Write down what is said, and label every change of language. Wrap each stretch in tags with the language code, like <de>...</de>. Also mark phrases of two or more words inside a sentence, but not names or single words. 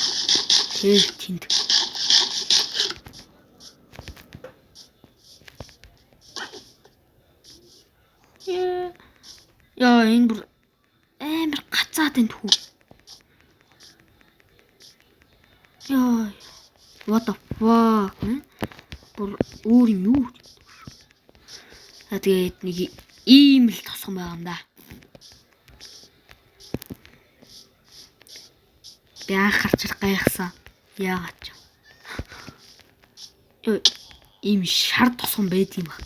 <mn>Тэгэл тэнд. Яа энэ бүр амар гацаад энэ хүү. Яа.</mn> <en>What the fuck?</en> <mn>Бүр өөр юм юу? Тэгээд нэг ийм л тосгон байгаа юм да. Би анхаарч гайхсан. Яагаад ч. Ийм шар тосгон байд юм байна.</mn>